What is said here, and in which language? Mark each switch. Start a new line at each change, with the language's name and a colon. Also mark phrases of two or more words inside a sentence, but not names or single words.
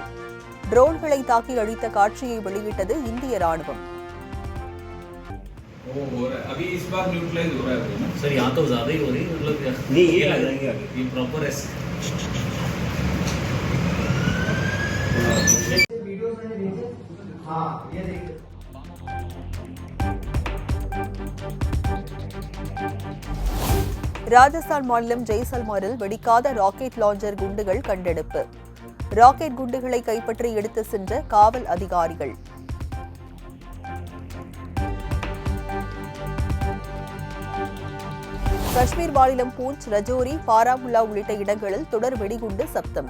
Tamil: ட்ரோன்களை தாக்கி அழித்த காட்சியை வெளியிட்டது இந்திய ராணுவம்.
Hindi: अभी इस बार न्यूट्रलाइज हो रहा है सर, यहाँ तो ज़्यादा ही हो रही है, मतलब नहीं ये लग रहा है ये प्रॉपर है. वीडियो मैंने देखे, हाँ ये देखिए.
Tamil: ராஜஸ்தான் மாநிலம் ஜெய்சல்மரில் வெடிக்காத ராக்கெட் லாஞ்சர் குண்டுகள் கண்டெடுப்பு. ராக்கெட் குண்டுகளை கைப்பற்றி எடுத்து சென்ற காவல் அதிகாரிகள். காஷ்மீர் மாநிலம் பூஞ்ச், ரஜோரி, பாராமுல்லா உள்ளிட்ட இடங்களில் தொடர் வெடிகுண்டு சப்தம்.